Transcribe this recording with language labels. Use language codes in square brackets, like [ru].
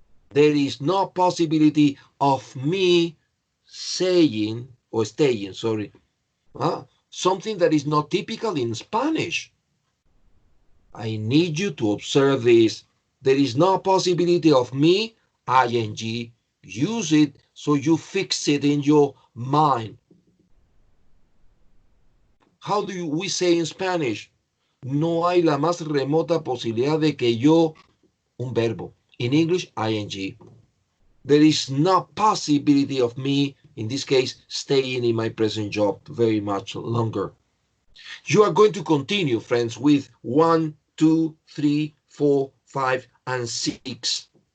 [en] There is no possibility of me saying or staying, sorry, something that is not typical in Spanish. I need you to observe this. There is no possibility of me, ing. Use it so you fix it in your mind. How do we say in Spanish? [es] No hay la más remota posibilidad de que yo, un verbo. [en] In English, ing. There is no possibility of me, in this case, staying in my present job very much longer. You are going to continue, friends, with 1, 2, 3, 4, 5, and 6.